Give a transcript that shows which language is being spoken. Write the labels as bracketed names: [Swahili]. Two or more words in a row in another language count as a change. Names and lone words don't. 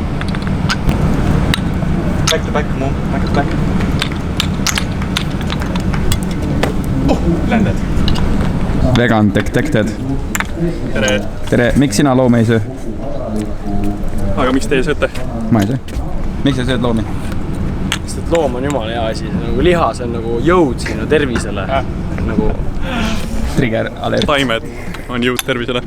[English] Back to back, Mumm, back to back. Länded. Vegan detected. [Estonian] Tere. Tere, miks sina loomi ei söö? Aga miks teie sööte? Ma ei söö. Miks sa sööd loomi? sest et loom on jumala hea asi, nagu liha, see on nagu jõud sinu tervisele. Nagu [English] Trigger alert. [Estonian] Taimed on jõud tervisele.